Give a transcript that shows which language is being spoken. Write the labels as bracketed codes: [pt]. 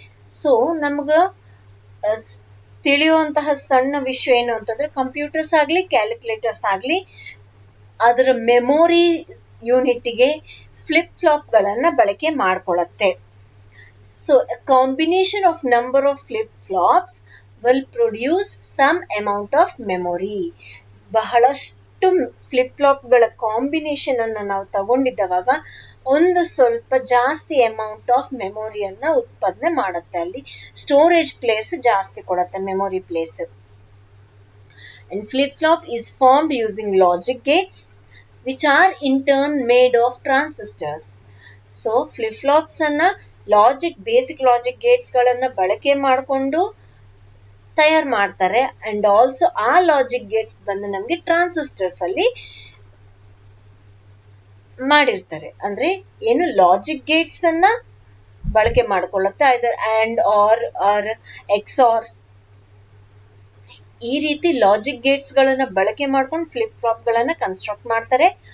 [kn] So ನಮ್ಗ ತಿಳಿಯುವಂತಹ ಸಣ್ಣ ವಿಷಯ ಏನು ಅಂತಂದ್ರೆ ಕಂಪ್ಯೂಟರ್ಸ್ ಆಗ್ಲಿ ಕ್ಯಾಲ್ಕುಲೇಟರ್ಸ್ ಆಗ್ಲಿ ಅದರ ಮೆಮೊರಿ ಯೂನಿಟ್ಗೆ ಫ್ಲಿಪ್ ಫ್ಲಾಪ್ ಗಳನ್ನ ಬಳಕೆ ಮಾಡ್ಕೊಳ್ಳುತ್ತೆ. [en] So a combination of number of flip flops will produce some amount of memory. [kn] ಬಹಳಷ್ಟು ಫ್ಲಿಪ್ ಫ್ಲಾಪ್ ಗಳ ಕಾಂಬಿನೇಷನ್ ಅನ್ನ ನಾವು ತಗೊಂಡಿದ್ದವಾಗ ಒಂದು ಸ್ವಲ್ಪ ಜಾಸ್ತಿ ಅಮೌಂಟ್ ಆಫ್ ಮೆಮೊರಿಯನ್ನ ಉತ್ಪಾದನೆ ಮಾಡುತ್ತೆ. ಅಲ್ಲಿ ಸ್ಟೋರೇಜ್ ಪ್ಲೇಸ್ ಜಾಸ್ತಿ ಕೊಡುತ್ತೆ, memory place. [en] And flip flop is formed using logic gates which are in turn made of transistors. [kn] So flip flops ಅನ್ನ ಬೇಸಿಕ್ ಲಾಜಿಕ್ ಗೇಟ್ಸ್ ಗಳನ್ನ ಬಳಕೆ ಮಾಡಿಕೊಂಡು ತಯಾರು ಮಾಡ್ತಾರೆ. ಅಂಡ್ ಆಲ್ಸೋ ಆ ಲಾಜಿಕ್ ಗೇಟ್ಸ್ ಬಂದು ನಮ್ಗೆ ಟ್ರಾನ್ಸಿಸ್ಟರ್ಸ್ ಅಲ್ಲಿ ಮಾಡಿರ್ತಾರೆ. ಅಂದ್ರೆ ಏನು ಲಾಜಿಕ್ ಗೇಟ್ಸ್ ಅನ್ನ ಬಳಕೆ ಮಾಡ್ಕೊಳ್ಳುತ್ತೆ, ಐದರ್ ಅಂಡ್ ಆರ್ ಎಕ್ಸಾರ್ ಈ ರೀತಿ ಲಾಜಿಕ್ ಗೇಟ್ಸ್ ಗಳನ್ನ ಬಳಕೆ ಮಾಡ್ಕೊಂಡು ಫ್ಲಿಪ್ ಫ್ಲಾಪ್ ಗಳನ್ನ ಕನ್ಸ್ಟ್ರಕ್ಟ್ ಮಾಡ್ತಾರೆ.